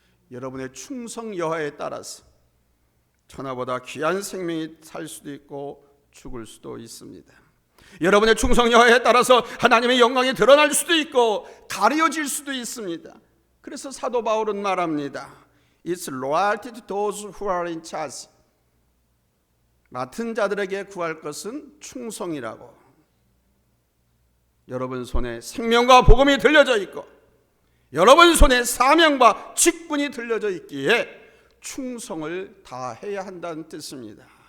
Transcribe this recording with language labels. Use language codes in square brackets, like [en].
[ko] 여러분의 충성 여하에 따라서 천하보다 귀한 생명이 살 수도 있고 죽을 수도 있습니다. 여러분의 충성 여하에 따라서 하나님의 영광이 드러날 수도 있고 가려질 수도 있습니다. 그래서 사도 바울은 말합니다. [en] It's loyalty to those who are in charge. [ko] 맡은 자들에게 구할 것은 충성이라고. 여러분 손에 생명과 복음이 들려져 있고 여러분 손에 사명과 직분이 들려져 있기에 충성을 다해야 한다는 뜻입니다.